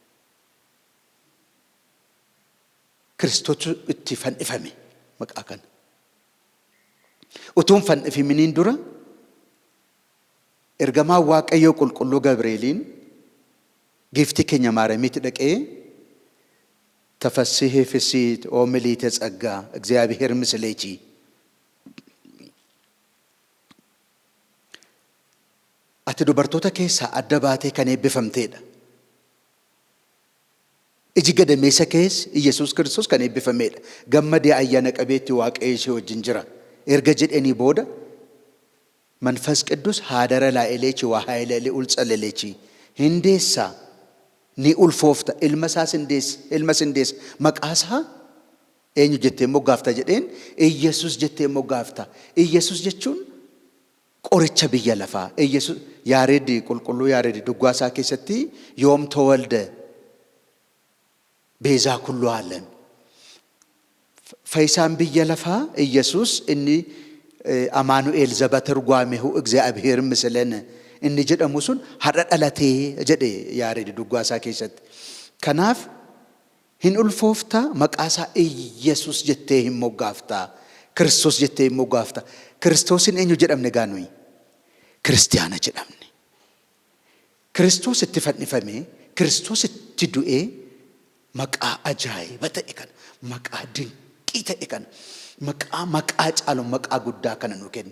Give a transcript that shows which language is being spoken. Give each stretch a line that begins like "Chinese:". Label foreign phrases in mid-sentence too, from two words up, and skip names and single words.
Oromo: Kiristoos itti fannifame maqaa kana. Utuun fannifaminiin dura ergamaa Waaqayyoo qulqulluu Gabri'eeliin giiftii keenya Maariyaamitti dhaqee
Geez: ተፈስሒ ፍሥሕት ኦ ምልዕተ ጸጋ እግዚአብሔር ምስሌኪ
Oromo: ati dubartoota keessaa adda baatee kan eebbifamteedha. Iji gadameessa keessa Yesuus Kiristoos kan eebbifameedha. Gammadee ayyaana qabeetti Waaqayyo ishee wajjin jira. Erga jedhanii booda
Geez: መንፈስ ቅዱስ ሀደረ ላኤሌቺ ወኃይለ ልዑል ጸለሌቺ
Oromo: hindeessa ni ulfoofta ilmas hindeessa maqaasaa eenyu jettee moggaafta jedheen Iyyesuus jettee moggaafta. Iyyesuus jechuun qoricha biyya lafaa. Iyyesuus Yaareedi qulqulluu Yaareedi duggaasaa keessatti yoom
Geez: ተወልደ ቤዛ ኩሉ ዓለም
Oromo: fayyisaan biyya lafaa Iyyesuus inni
Geez: አማኑኤል ዘበትርጓሜሁ እግዚአብሔር ምስለነ
Oromo: inni jedhamu sun har'a dhalatee jedhe Yaareedi duggaasaa keessatti. Kanaaf hin ulfoofta maqaasaa Iyyesuus jettee hin moggaafta. Kiristoos jettee hin moggaafta. Kiristoosin eenyu jedhamne gaanuyi? Kiristiyaana jedhamne. Kiristoos itti fannifamee Kiristoos itti du'ee maqaa ajaa'iba ta'e kana maqaa dinqii ta'e kana maqaa caalu maqaa guddaa kana nu kenne.